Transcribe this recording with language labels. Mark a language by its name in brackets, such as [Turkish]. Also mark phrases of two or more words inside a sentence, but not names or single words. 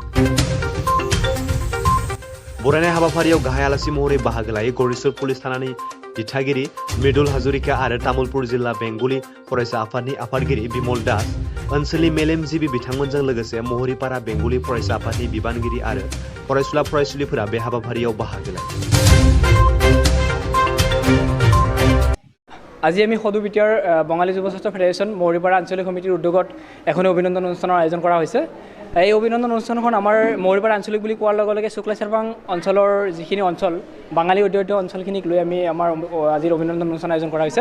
[Bodo] बरायनाय हाबाफारियाव गाहाय आलासि महरै बाहागो लायो गरेस्वर पुलिस थानानि दिथागिरि मृदुल हाजरिका आरो तामुलपुर जिल्ला बेंगली फरायसा आफादनि आफादगिरि बिमल दास, ओनसोलनि मेलेमजिबि बिथांमोनजों लोगोसे महरीपारा बेंगली फरायसा आफादनि बिबानगिरि आरो फरायसुला फरायसुलिफोरा बे हाबाफारियाव बाहागो लायो। [Assamese] আজি আমি সদু বিটিয়াৰ বঙালী যুৱ ছাত্ৰ ফেডাৰেশ্যন মহৰীপাৰা আঞ্চলিক সমিতিৰ উদ্যোগত এখন অভিনন্দন অনুষ্ঠানৰ আয়োজন কৰা হৈছে। এই অভিনন্দন অনুষ্ঠানখন আমাৰ মহৰীপাৰা আঞ্চলিক বুলি কোৱাৰ লগে লগে শুক্লা চেৰবাং অঞ্চলৰ যিখিনি অঞ্চল বাঙালী অধ্যুষিত অঞ্চলখিনিক লৈ আমি আমাৰ আজিৰ অভিনন্দন অনুষ্ঠান আয়োজন কৰা হৈছে।